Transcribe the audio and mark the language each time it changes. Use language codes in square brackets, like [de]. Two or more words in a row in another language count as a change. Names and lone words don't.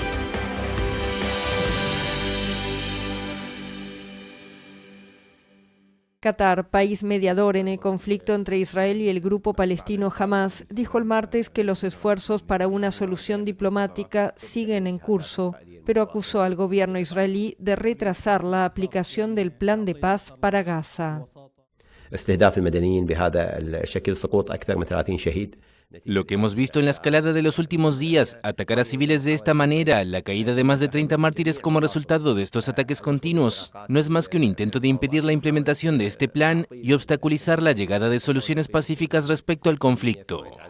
[es] Qatar, país mediador en el conflicto entre Israel y el grupo palestino Hamás, dijo el martes que los esfuerzos para una solución diplomática siguen en curso, pero acusó al gobierno israelí de retrasar la aplicación del plan de paz para Gaza. [ar] استهداف المدنيين بهذا الشكل سقوط أكثر من 30 شهيد. [es] Lo que hemos visto en la escalada de los últimos días, atacar a civiles de esta manera, la caída de más de 30 mártires como resultado de estos ataques continuos, no es más que un intento de impedir la implementación de este plan y obstaculizar la llegada de soluciones pacíficas respecto al conflicto.